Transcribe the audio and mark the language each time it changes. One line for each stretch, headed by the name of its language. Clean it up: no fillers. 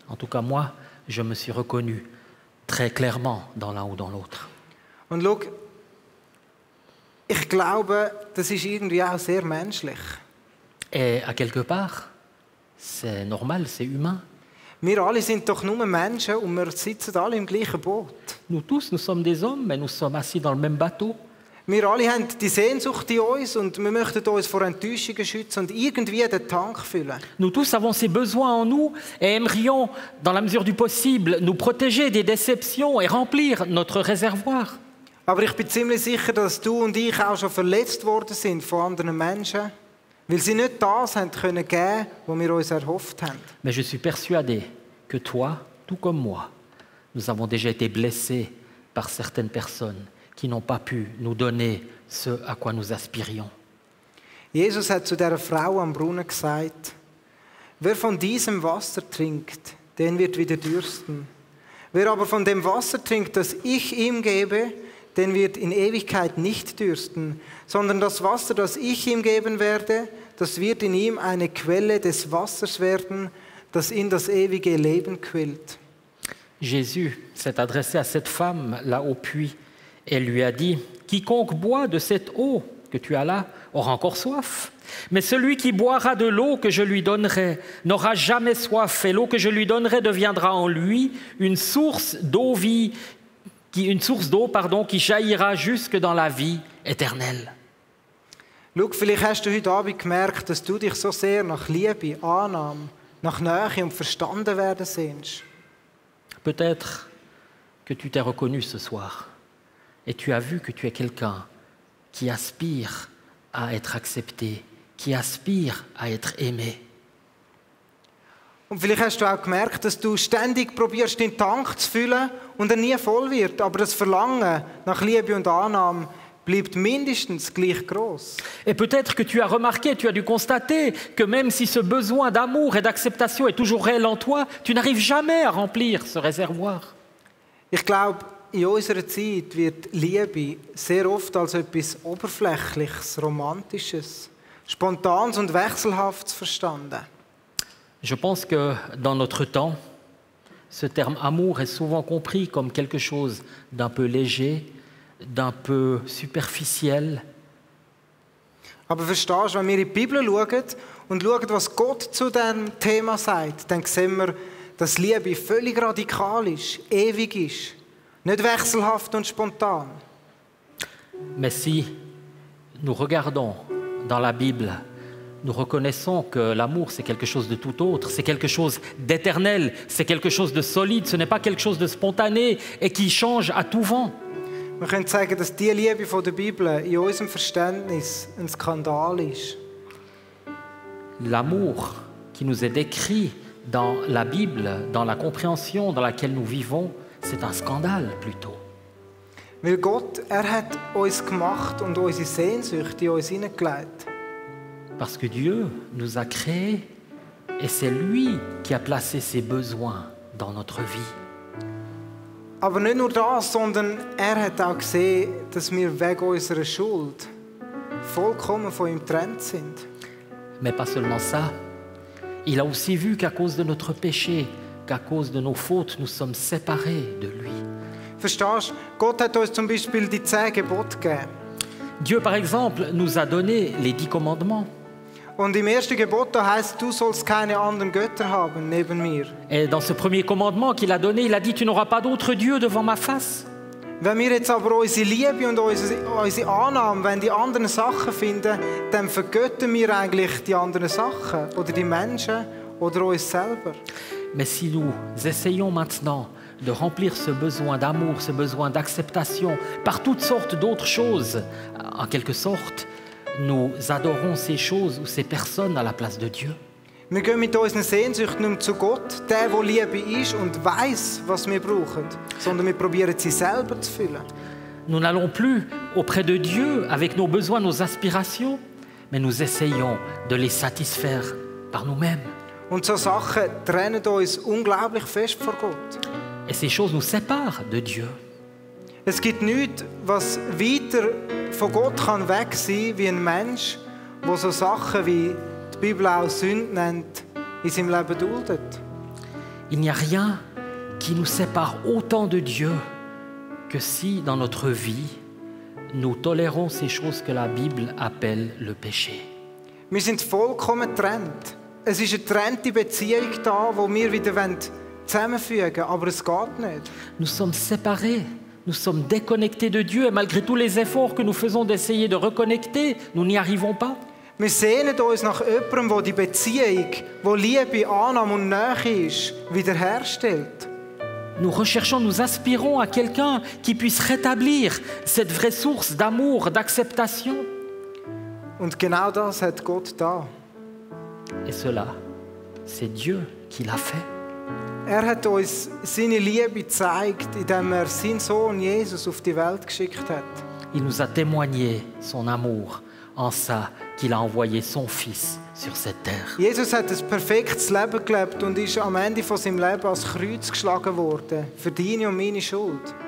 French: En tout cas, moi, je me suis reconnu très clairement dans l'un ou dans l'autre.
German: Und schau, ich glaube, das ist irgendwie auch sehr menschlich.
French: Et à quelque part, c'est normal, c'est humain.
German: Wir alle sind doch nur Menschen und wir sitzen alle im gleichen Boot.
French: Nous tous, nous sommes des hommes, mais nous sommes assis dans le même bateau.
German: Wir alle haben die Sehnsucht in uns und wir möchten uns vor Enttäuschungen schützen und irgendwie den Tank füllen.
French: Nous tous avons ces besoins en nous et aimerions, dans la mesure du possible, nous protéger des déceptions et remplir notre réservoir.
German: Aber ich bin ziemlich sicher, dass du und ich auch schon verletzt worden sind von anderen Menschen, weil sie nicht das haben können geben, was wir uns erhofft haben.
French: Mais je suis persuadé que toi, tout comme moi, nous avons déjà été blessés par certaines personnes qui n'ont pas pu nous donner ce à quoi nous aspirions.
German: Jesus hat zu dieser Frau am Brunnen gesagt, wer von diesem Wasser trinkt, den wird wieder dürsten. Wer aber von dem Wasser trinkt, das ich ihm gebe, den wird in Ewigkeit nicht dürsten, sondern das Wasser, das ich ihm geben werde, das wird in ihm eine Quelle des Wassers werden, das in das ewige Leben quillt.
French: Jésus s'est adressé à cette femme là au puits et lui a dit « Quiconque boit de cette eau que tu as là aura encore soif. Mais celui qui boira de l'eau que je lui donnerai n'aura jamais soif, et l'eau que je lui donnerai deviendra en lui une source d'eau qui jaillira jusque dans la vie éternelle. »
German: Schau, vielleicht hast du heute Abend gemerkt, dass du dich so sehr nach Liebe, Annahme, nach Nähe und verstanden werden sehnst.
French: Peut-être que tu t'es reconnu ce soir et tu as vu que tu es quelqu'un qui aspire à être accepté, qui aspire à être aimé.
German: Und vielleicht hast du auch gemerkt, dass du ständig probierst, den Tank zu füllen und er nie voll wird. Aber das Verlangen nach Liebe und Annahme bleibt mindestens gleich groß.
French: Et peut-être que tu as remarqué, tu as dû constater que même si ce besoin d'amour et d'acceptation est toujours réel en toi, tu n'arrives jamais à remplir ce réservoir.
German: Ich glaube, in unserer Zeit wird Liebe sehr oft als etwas Oberflächliches, Romantisches, Spontanes und Wechselhaftes verstanden.
French: Je pense que dans notre temps, ce terme amour est souvent compris comme quelque chose d'un peu léger, d'un peu superficiel.
German: Aber verstehst du, wenn wir in die Bibel schauen und schauen, was Gott zu diesem Thema sagt, dann sehen wir, dass Liebe völlig radikal ist, ewig ist, nicht wechselhaft und spontan.
French: Mais si nous regardons dans la Bible, nous reconnaissons que l'amour, c'est quelque chose de tout autre, c'est quelque chose d'éternel, c'est quelque chose de solide, ce n'est pas quelque chose de spontané et qui change à tout vent.
German: Wir können sagen, dass die Liebe von der Bibel in unserem Verständnis ein Skandal ist.
French: L'amour qui nous est décrit dans la Bible, dans la compréhension dans laquelle nous vivons, c'est un scandale plutôt.
German: Weil Gott, hat uns gemacht und unsere Sehnsucht in uns hineingelegt.
French: Parce que Dieu nous a créés et c'est lui qui a placé ses besoins dans notre vie.
German: Aber nicht nur das, sondern hat auch gesehen, dass wir wegen unserer Schuld vollkommen von ihm getrennt sind.
French: Mais pas seulement ça, il a aussi vu qu'à cause de notre péché, qu'à cause de nos fautes, nous sommes séparés de lui.
German: Verstehst du? Gott hat uns zum Beispiel die 10 Gebote gegeben.
French: Dieu, par exemple, nous a donné les 10 commandements.
German: Und im ersten Gebot heißt, du sollst keine anderen Götter haben neben mir.
French: Et dans ce premier commandement qu'il a donné, il a dit, tu n'auras pas d'autre Dieu devant ma face.
German: Wenn wir jetzt aber unsere Liebe und unsere Annahme, wenn die anderen Sachen finden, dann vergöttern wir eigentlich die anderen Sachen oder die Menschen oder uns selber.
French: Mais si nous essayons maintenant de remplir ce besoin d'amour, ce besoin d'acceptation par toutes sortes d'autres choses, en quelque sorte, nous adorons ces choses ou ces personnes à la place de Dieu.
German: Wir gehen mit unseren Sehnsüchten nicht mehr zu Gott, der Liebe ist und weiss, was wir brauchen, sondern wir probieren sie selber zu füllen.
French: Nous n'allons plus auprès de Dieu avec nos besoins, nos aspirations, mais nous essayons de les satisfaire par nous-mêmes.
German: Und so Sachen trennen uns unglaublich fest vor Gott.
French: Et ces choses nous séparent de Dieu.
German: Es gibt nichts, was weiter von Gott kann weg sein wie ein Mensch, der so Sachen wie die Bibel auch Sünde nennt, in seinem Leben duldet.
French: Il n'y a rien qui nous sépare autant de Dieu que si, dans notre vie, nous tolérons ces choses que la Bible appelle le péché.
German: Wir sind vollkommen getrennt. Es ist eine getrennte Beziehung da, die wir wieder zusammenfügen wollen, aber es geht nicht.
French: Nous sommes séparés nous sommes déconnectés de Dieu et malgré tous les efforts que nous faisons d'essayer de reconnecter, nous n'y arrivons pas.
German: Wir sehnen uns nach jemandem, der die Beziehung, wo Liebe, Annahme und Nähe ist, wiederherstellt.
French: Nous recherchons, nous aspirons à quelqu'un qui puisse rétablir cette vraie source d'amour, d'acceptation.
German: Und genau das hat Gott da.
French: Et cela, c'est Dieu qui l'a fait.
German: Hat uns seine Liebe gezeigt, indem seinen Sohn Jesus auf die Welt geschickt hat.
French: Il nous a témoigné son amour en ça qu'il a envoyé son Fils sur cette terre.
German: Jesus hat ein perfektes Leben gelebt und ist am Ende von seinem Leben ans Kreuz geschlagen worden, für deine und meine Schuld.